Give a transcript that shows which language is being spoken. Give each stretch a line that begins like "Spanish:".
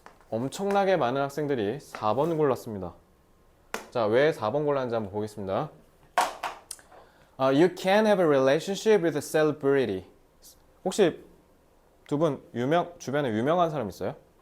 Korean: 엄청나게 많은 학생들이 4번 골랐습니다. 자, 왜 4번 골랐는지 한번 보겠습니다.
English: You can have a relationship with a celebrity.
Korean: 혹시 두 분 주변에 유명한 사람 있어요?